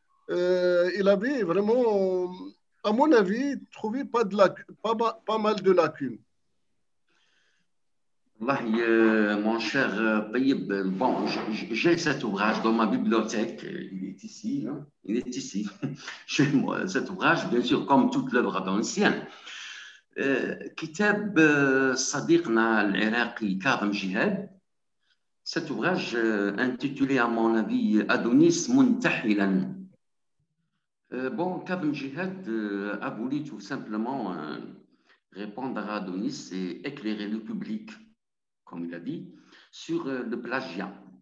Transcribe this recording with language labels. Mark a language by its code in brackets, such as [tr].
[fr] Il avait vraiment, à mon avis, trouvé pas mal de lacunes. Wallahi, mon cher Taïb, bon, j'ai cet ouvrage dans ma bibliothèque. Il est ici, hein, il est ici, chez moi. Cet ouvrage, bien sûr, comme toute l'œuvre d'ancien. [ar] كتاب صديقنا العراقي كاظم جهاد. [fr] Cet ouvrage intitulé, à mon avis, Adonis Muntahilan. Bon, Kazem Jihad a voulu tout simplement répondre à Adonis et éclairer le public, comme il a dit, sur le plagiat.